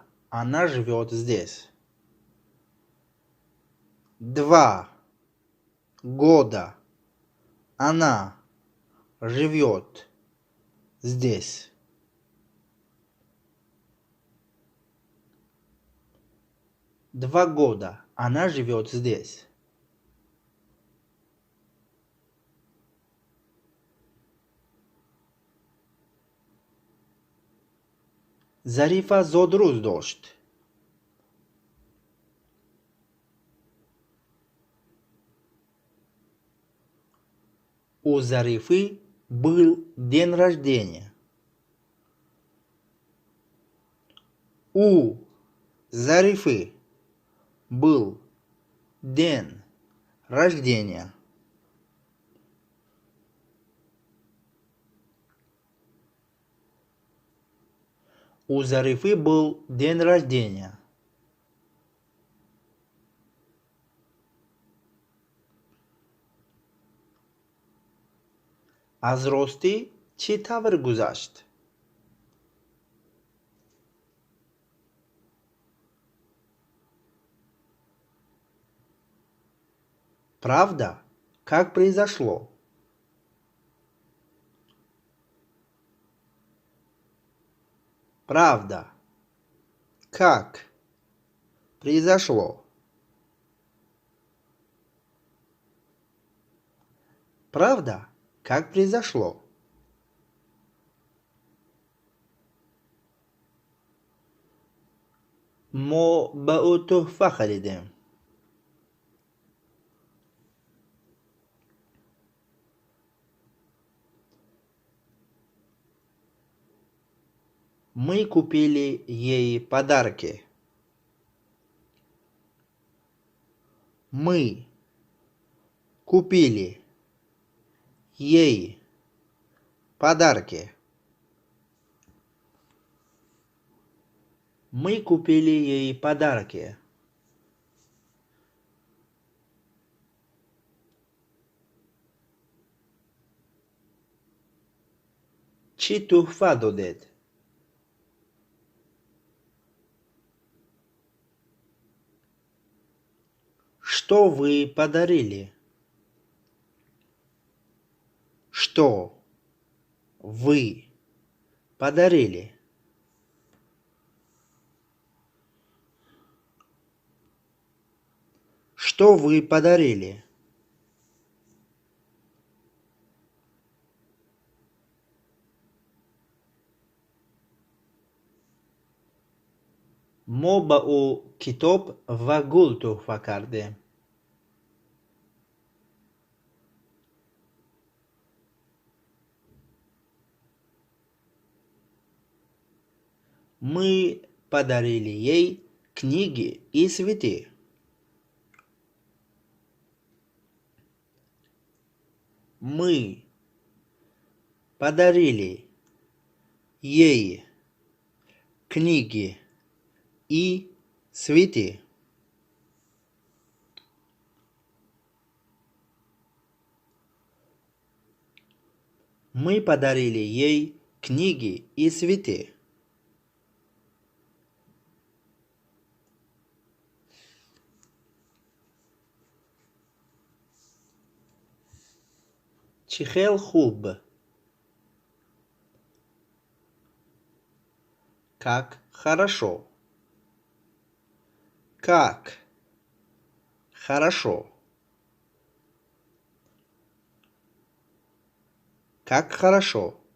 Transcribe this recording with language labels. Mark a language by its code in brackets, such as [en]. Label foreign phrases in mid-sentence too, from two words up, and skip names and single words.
[ru] Она живет здесь. 2 года. Она живет здесь. Два года. Она живет здесь. [tg] Зарифа зод руз дошт. [ru] У Зарифы был день рождения. У Зарифы был день рождения. У Зарифы был день рождения. [fa] از راستی چه طور گذشت؟ [ru] Правда? Как произошло? Правда. Как произошло? Правда? Как произошло? [fa] ما به او تحفه خریدیم. [ru] Мы купили ей подарки. Мы купили ей подарки. Мы купили ей подарки. [fa] چی تحفه دادید؟ [ru] Что вы подарили? Что вы подарили? Что вы подарили? [fa] ما به او کتاب و گل تحفه کردیم. [ru] Мы подарили ей книги и цветы. Мы подарили ей книги и цветы. Мы подарили ей книги и цветы. [tg] Чихел хуб. [ru] Как хорошо. Как хорошо. Как хорошо.